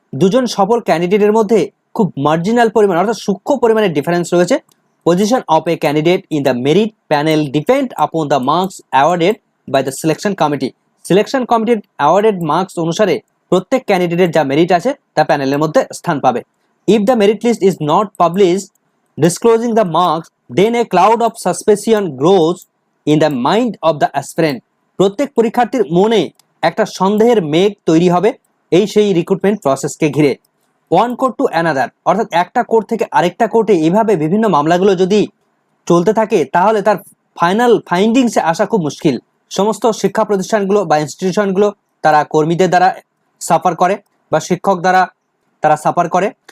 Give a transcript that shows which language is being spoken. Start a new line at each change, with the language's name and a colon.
Bangla: দুজন সফল ক্যান্ডিডেটের মধ্যে খুব মার্জিনাল পরিমাণ অর্থাৎ সূক্ষ্ম পরিমাণে ডিফারেন্স রয়েছে।
English: Position of a candidate in the merit panel depend upon the marks awarded by the selection committee.
Bangla: Selection কমিটির অ্যাওয়ার্ডেড মার্কস অনুসারে প্রত্যেক ক্যান্ডিডেটের যা মেরিট আছে তা প্যানেলের মধ্যে স্থান পাবে।
English: If the merit list is not published disclosing the marks, then a cloud of suspicion grows in the mind of the aspirant.
Bangla: প্রত্যেক পরীক্ষার্থীর মনে একটা সন্দেহের মেঘ তৈরি হবে এই সেই রিক্রুটমেন্ট প্রসেসকে ঘিরে।
English: one court to another
Bangla: অর্থাৎ একটা কোর্ট থেকে আরেকটা কোর্টে এইভাবে বিভিন্ন মামলাগুলো যদি চলতে থাকে তাহলে তার ফাইনাল ফাইন্ডিংসে আসা খুব মুশকিল। সমস্ত শিক্ষা প্রতিষ্ঠানগুলো বা ইনস্টিটিউশনগুলো তারা কর্মীদের দ্বারা সাফার করে বা শিক্ষক দ্বারা তারা সাফার করে।